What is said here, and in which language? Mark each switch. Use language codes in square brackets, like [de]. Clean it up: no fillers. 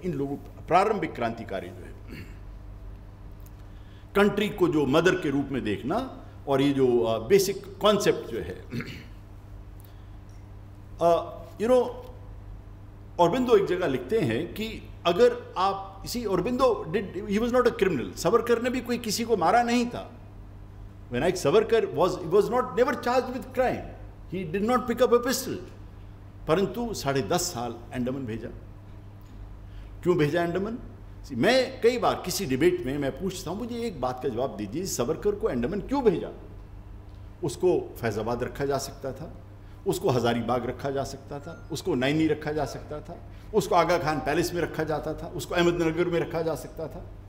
[hi] इन लोगों, प्रारंभिक क्रांतिकारी जो है, कंट्री को जो मदर के रूप में देखना, और ये जो बेसिक कॉन्सेप्ट जो है, यू नो, औरबिंदो एक जगह लिखते हैं कि अगर आप इसी, Aurobindo he [en] was not a criminal, [hi] Savarkar ने भी कोई किसी को मारा नहीं था। [en] Vinayak Savarkar was not never charged with crime, he did not pick up a pistol, [hi] परंतु 10.5 साल अंडमान भेजा। क्यों भेजा अंडमान? मैं कई बार किसी डिबेट में मैं पूछता हूं, मुझे एक बात का जवाब दीजिए, सावरकर को अंडमान क्यों भेजा? उसको फैज़ाबाद रखा जा सकता था, उसको हज़ारीबाग रखा जा सकता था, उसको नैनी रखा जा सकता था, उसको आगा खान पैलेस में रखा जाता था, उसको अहमदनगर में रखा जा सकता था।